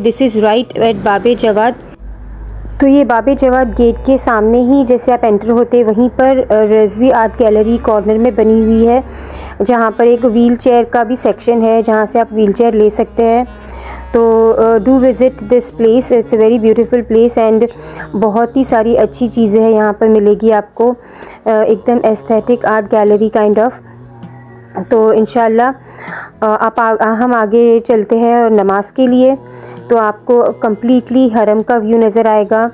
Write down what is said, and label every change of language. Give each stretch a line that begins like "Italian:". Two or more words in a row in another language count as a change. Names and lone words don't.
English: this is right at
Hindi: बाबे जवाद। तो ये बाबे जवाद गेट के सामने ही जैसे आप एंटर होते वहीं पर रज़वी आर्ट गैलरी कॉर्नर में बनी हुई है, जहाँ पर एक
English: wheel chair
Hindi: का भी सेक्शन है जहाँ से आप
English: wheel chair
Hindi: ले सकते हैं। तो
English: do visit this place, it's a very beautiful place and
Hindi: बहुत ही सारी अच्छी चीज़ें हैं यहाँ पर मिलेगी आपको, एकदम
English: aesthetic art gallery kind of.
Hindi: तो इंशाल्लाह हम आगे चलते हैं और नमाज के लिए। तो आपको कम्प्लीटली हरम का व्यू नज़र आएगा।